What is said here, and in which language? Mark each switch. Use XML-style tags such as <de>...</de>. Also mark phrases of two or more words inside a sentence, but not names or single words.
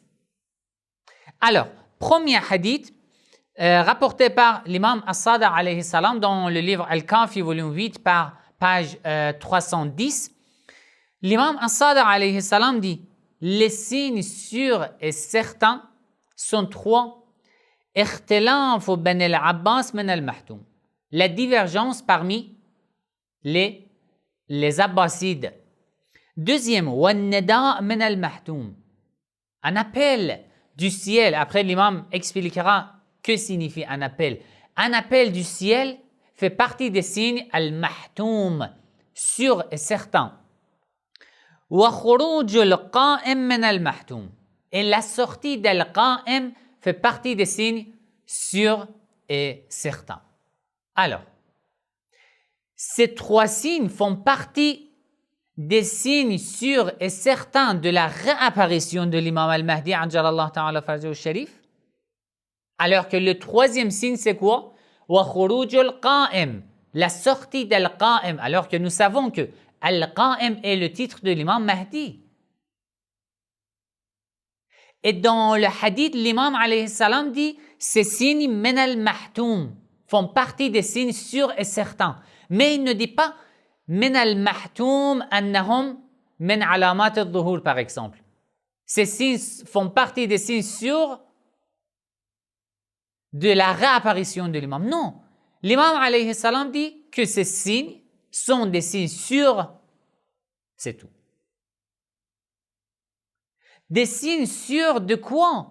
<fr>Alors, premier hadith, rapporté par l'imam As-Sadiq</fr> <ar>عليه السلام</ar> <fr>dans le livre Al-Kafi, volume 8, par page 310. L'imam As-Sadiq</fr> <ar>عليه السلام</ar> <fr>dit, les signes sûrs et certains sont 3.</fr> <ar>اختلاف بني العباس من المحتوم.</ar> <fr>La divergence parmi les Abbasides. Deuxième,</fr> <ar>وَالنِّدَاء مِنَ الْمَحْتُومِ.</ar> <fr>Un appel du ciel. Après, l'imam expliquera que signifie un appel. Un appel du ciel fait partie des signes al-mahtoum, sûr et certain.</fr> <ar>وَخُرُوجُ الْقَائِمِ مِنَ الْمَحْتُومِ.</ar> <fr>Et la sortie d'al-qa'im fait partie des signes sûrs et certains. Alors, ces 3 signes font partie des signes sûrs et certains de la réapparition de l'imam al-Mahdi</fr> <ar>عجل الله تعالى فرجه الشريف.</ar> <fr>Alors que le 3e signe, c'est quoi?</fr> <ar>وخروج القائم,</ar> <fr>la sortie d'al-qa'im. Alors que nous savons que al-qa'im est le titre de l'imam Mahdi. Et dans le hadith, l'imam</fr> <ar>عليه السلام</ar> <fr>dit, ces signes</fr> <ar>من المحتوم</ar> <fr>font partie des signes sûrs et certains. Mais il ne dit pas</fr> <ar>من المحتوم أنهم من علامات الظهور,</ar> <fr>par exemple. Ces signes font partie des signes sûrs de la réapparition de l'imam. Non. L'imam</fr> <ar>عليه السلام</ar> <fr>dit que ces signes sont des signes sûrs, c'est tout. Des signes sûrs de quoi?</fr>